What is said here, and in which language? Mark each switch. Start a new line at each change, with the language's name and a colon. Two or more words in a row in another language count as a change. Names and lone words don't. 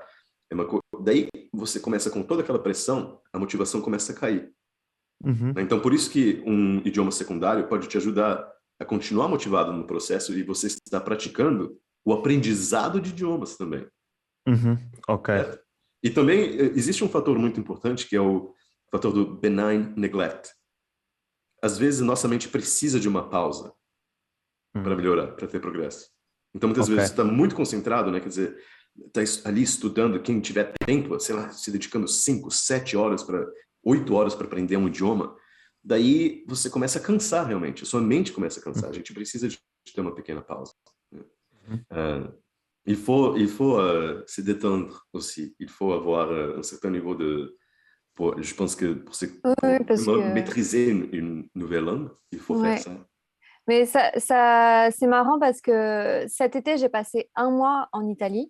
Portuguese: Daí, você começa com toda aquela pressão, a motivação começa a cair. Então, por isso que um idioma secundário pode te ajudar a continuar motivado no processo e você está praticando o aprendizado de idiomas também. Ok. Certo? E também existe um fator muito importante que é o fator do
English: benign neglect.
Portuguese: Às vezes, nossa mente precisa de uma pausa para melhorar, para ter progresso. Então, muitas vezes, você está muito concentrado, né? Quer dizer, está ali estudando, quem tiver tempo, sei lá, se dedicando 5, 7 horas 8 horas para aprender um idioma, daí você começa a cansar realmente, a sua mente começa a cansar. A gente precisa de ter uma pequena pausa. Né?
French: Il faut se détendre aussi. Il faut avoir un certain niveau je pense que Oui, parce pour que... maîtriser une nouvelle langue, il faut faire ça. Mais c'est marrant parce que cet été, j'ai passé un mois en Italie.